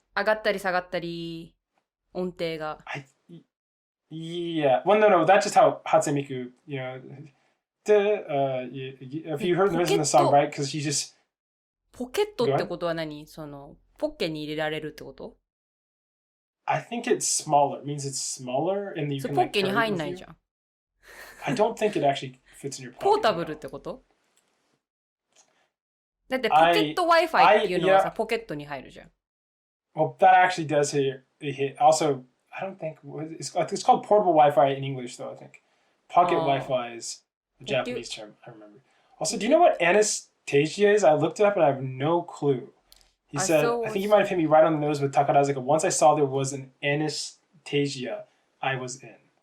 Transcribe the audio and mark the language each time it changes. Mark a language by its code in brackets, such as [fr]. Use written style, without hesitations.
[ja] 上がったり下がったり音程が。 [en] Yeah. Well, no. That's just how Hatsune Miku, you know. If you heard the song, right? Because he just. [ja] ポケットってことは何？ポッケに入れられるってこと？ [en] I think it's smaller. It means it's smaller and you can [ja] ポッケに入んないじゃん。 [en] I don't think it actually fits in your pocket. [ja] ポータブルってこと？だってポケット Wi-Fi っていうのはさ、ポケットに入るじゃん。 [en] Well, that actually does hit. Also, I don't think it's called portable Wi-Fi in English, though. I think pocket Wi-Fi is a Japanese term. I remember. Also, do you know what Anastasia is? I looked it up and I have no clue. He said, I think you might have hit me right on the nose with Takarazuka. Once I saw there was an Anastasia, I was in.